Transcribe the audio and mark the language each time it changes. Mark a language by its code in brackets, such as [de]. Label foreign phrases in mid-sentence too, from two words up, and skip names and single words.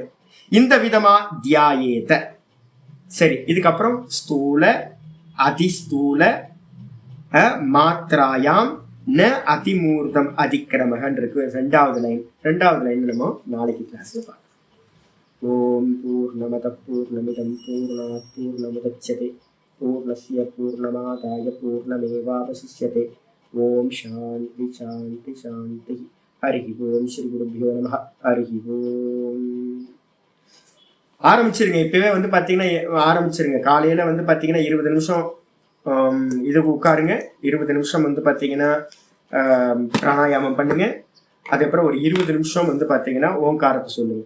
[ta] இந்த விதமா தியாயேத. சரி, இதுக்கப்புறம் [sa] स्थूल अतिस्थूल मात्रायाम् न अतिमूर्तम् अतिक्रमकन् [ta] இருக்கு. ரெண்டாவது லைன் நம்ம நாளைக்கு கிளாஸ்ல பார்க்கலாம். [sa] ॐ पूर्णमदः पूर्णमिदं पूर्णात् पूर्णमुदच्यते पूर्णस्य पूर्णमादाय पूर्णमेवावशिष्यते. ॐ शान्ति शान्ति शान्ति। हरि ॐ। श्री गुरुभ्यो नमः. हरि ॐ. [ta] ஆரம்பிச்சிருங்க. இப்பவே வந்து பாத்தீங்கன்னா ஆரம்பிச்சிருங்க. காலையில வந்து பாத்தீங்கன்னா 20 நிமிஷம் இதுக்கு உட்காருங்க. 20 நிமிஷம் வந்து பாத்தீங்கன்னா பிராணாயாமம் பண்ணுங்க. அதுக்கப்புறம் ஒரு 20 நிமிஷம் வந்து பாத்தீங்கன்னா ஓங்காரத்தை சொல்லுங்க.